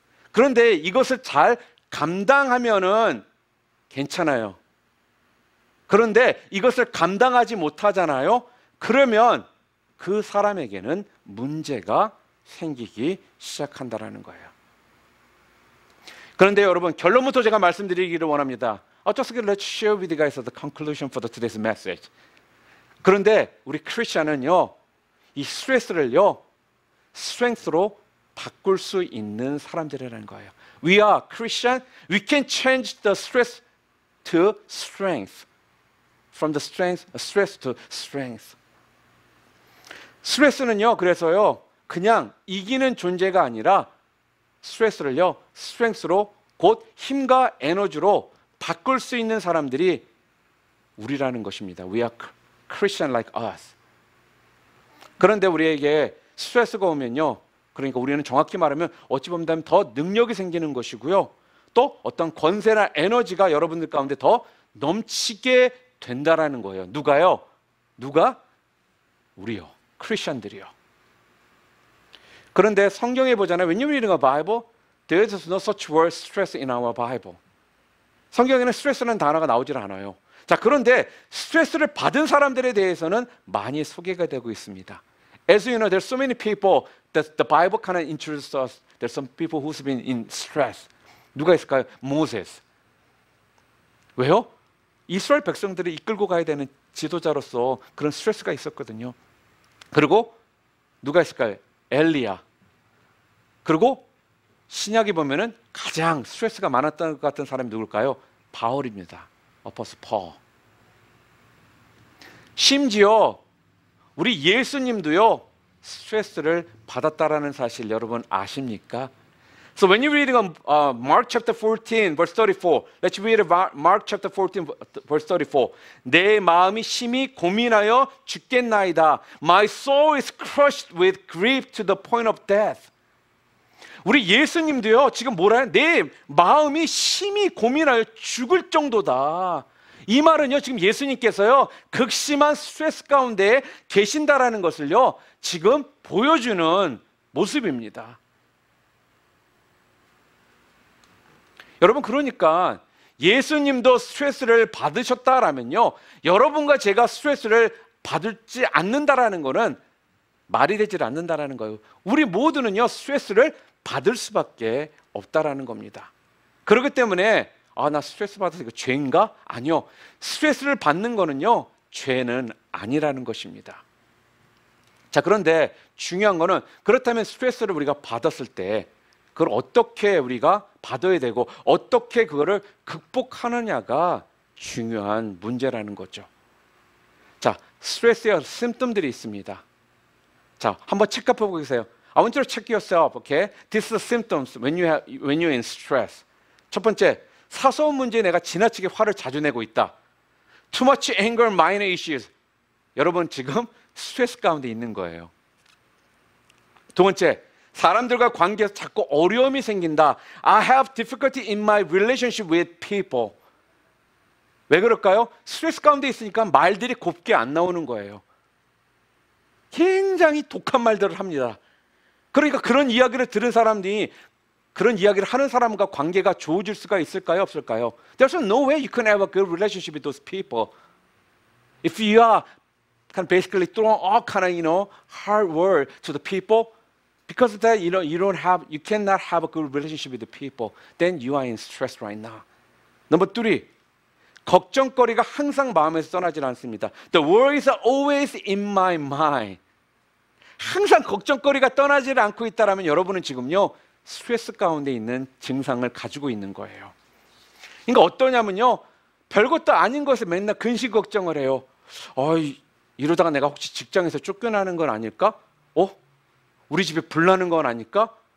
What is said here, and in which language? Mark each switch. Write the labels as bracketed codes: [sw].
[ko] 그런데 이것을 잘 감당하면은 괜찮아요. 그런데 이것을 감당하지 못하잖아요. 그러면 그 사람에게는 문제가 생기기 시작한다라는 거예요. 그런데 여러분, 결론부터 제가 말씀드리기를 원합니다. [en] Just let's share with you guys the conclusion for today's message. [ko] 그런데 우리 크리스천은요, 이 스트레스를요, 스트렝스로 바꿀 수 있는 사람들이라는 거예요. [en] We are Christian. We can change the stress to strength. From the stress to strength. [ko] 스트레스는요, 그래서요, 그냥 이기는 존재가 아니라 스트레스를요, 스트렝스로, 곧 힘과 에너지로 바꿀 수 있는 사람들이 우리라는 것입니다. [en] We are Christian like us. [ko] 그런데 우리에게 스트레스가 오면요, 그러니까 우리는 정확히 말하면 어찌 보면 더 능력이 생기는 것이고요, 또 어떤 권세나 에너지가 여러분들 가운데 더 넘치게 된다라는 거예요. 누가요? 누가? 우리요. 크리스천들이요. 그런데 성경에 보잖아요. [en] When you read the Bible, there is no such word stress in our Bible. [ko] 성경에는 스트레스라는 단어가 나오질 않아요. 자, 그런데 스트레스를 받은 사람들에 대해서는 많이 소개가 되고 있습니다. [en] As you know, there's so many people that the Bible kind of introduces us. There's some people who's been in stress. [ko] 누가 있을까요? 모세스. 왜요? 이스라엘 백성들을 이끌고 가야 되는 지도자로서 그런 스트레스가 있었거든요. 그리고 누가 있을까요? 엘리야. 그리고 신약에 보면은 가장 스트레스가 많았던 것 같은 사람이 누굴까요? 바울입니다. 어퍼스 폴. 심지어 우리 예수님도요, 스트레스를 받았다라는 사실 여러분 아십니까? [en] So when you're reading Mark chapter 14 verse 34, let's read Mark chapter 14 verse 34. [ko] 내 마음이 심히 고민하여 죽겠나이다. [en] My soul is crushed with grief to the point of death. [ko] 우리 예수님도요, 지금 뭐라 해요? 내 마음이 심히 고민하여 죽을 정도다. 이 말은요, 지금 예수님께서요, 극심한 스트레스 가운데 계신다라는 것을요, 지금 보여주는 모습입니다. 여러분, 그러니까 예수님도 스트레스를 받으셨다라면요, 여러분과 제가 스트레스를 받지 않는다라는 것은 말이 되질 않는다라는 거예요. 우리 모두는요, 스트레스를 받을 수밖에 없다라는 겁니다. 그렇기 때문에 나 스트레스 받아서 이거 죄인가? 아니요. 스트레스를 받는 거는요, 죄는 아니라는 것입니다. 자, 그런데 중요한 거는, 그렇다면 스트레스를 우리가 받았을 때 그걸 어떻게 우리가 받아야 되고 어떻게 그거를 극복하느냐가 중요한 문제라는 거죠. 자, 스트레스의 심점들이 있습니다. 자, 한번 체크해 보고 계세요. [en] I want you to check yourself, okay? These are symptoms when you're in stress. [ko] 첫 번째, 사소한 문제에 내가 지나치게 화를 자주 내고 있다. [en] Too much anger, minor issues. [ko] 여러분 지금 스트레스 가운데 있는 거예요. 두 번째, 사람들과 관계에서 자꾸 어려움이 생긴다. I have difficulty in my relationship with people. 왜 그럴까요? 스트레스 가운데 있으니까 말들이 곱게 안 나오는 거예요. 굉장히 독한 말들을 합니다. 그러니까 그런 이야기를 들은 사람들이, 그런 이야기를 하는 사람과 관계가 좋아질 수가 있을까요? 없을까요? [en] There's no way you can have a good relationship with those people. If you are kind of basically throwing all kind of, hard word to the people, because of that, you cannot have a good relationship with the people. Then you are in stress right now. Number 3, [ko] 걱정거리가 항상 마음에서 떠나질 않습니다. [en] The worries are always in my mind. [ko] 항상 걱정거리가 떠나질 않고 있다라면 여러분은 지금요, 스트레스 가운데 있는 증상을 가지고 있는 거예요. 그러니까 어떠냐면요, 별것도 아닌 것에 맨날 근심 걱정을 해요. 이러다가 내가 혹시 직장에서 쫓겨나는 건 아닐까? 우리 집에 불 나는 건 아닐까?